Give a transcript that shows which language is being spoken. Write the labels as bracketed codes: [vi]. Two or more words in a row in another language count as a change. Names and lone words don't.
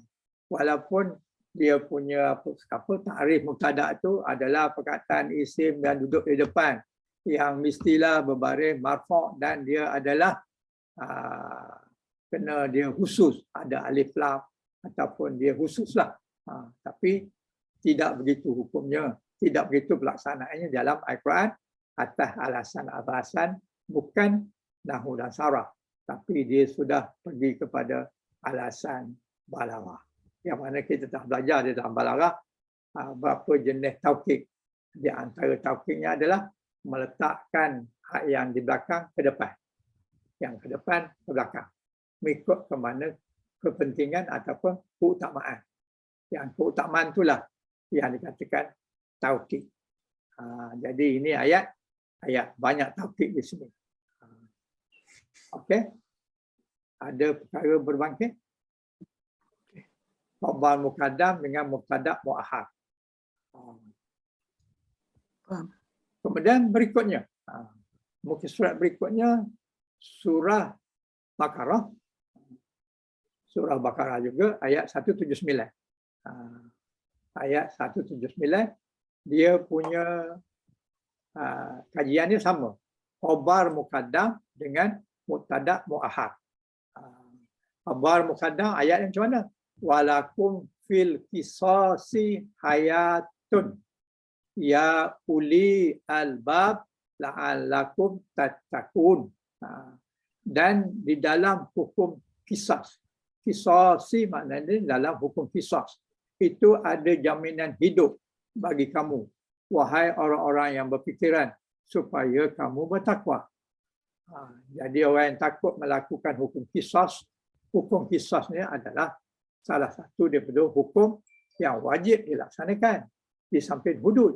[ms] Walaupun dia punya takrif mubtada itu adalah perkataan isim dan duduk di depan, yang mestilah berbaris marfu' dan dia adalah kena dia khusus, ada [ar] ألف لام [ms] ataupun dia khususlah. Tapi tidak begitu hukumnya, tidak begitu pelaksanaannya dalam Al-Quran atas alasan-alasan bukan nahwu dan saraf, tapi dia sudah pergi kepada alasan balaghah. Yang mana kita telah belajar di dalam balaghah berapa jenis taukid. Di antara taukidnya adalah meletakkan hak yang di belakang ke depan, yang ke depan ke belakang, mengikut ke mana kepentingan ataupun keutamaan. Yang keutamaan itulah yang dikatakan taukid. Jadi ini ayat banyak taukid di sini. Okey. Ada perkara berbangkit? [ar] خبر مقدم [ms] dengan [ar] مبتدأ مؤخر. [ms] Kemudian berikutnya, mungkin surat berikutnya surah Baqarah. Surah Baqarah juga ayat 179. Ayat 179 dia punya kajiannya sama. [ar] خبر مقدم dengan مبتدأ مؤخر. خبر مقدم [ms] ayat yang macam mana? [ar] ولكم في القصاص حياة يا أولي الألباب لعلكم تتقون. [ms] Dan di dalam hukum qisas. Qisasi maknanya dalam hukum qisas. Itu ada jaminan hidup bagi kamu, wahai orang-orang yang berfikiran, supaya kamu bertakwa. Jadi orang yang takut melakukan hukum qisas ni adalah salah satu daripada hukum yang wajib dilaksanakan di samping hudud.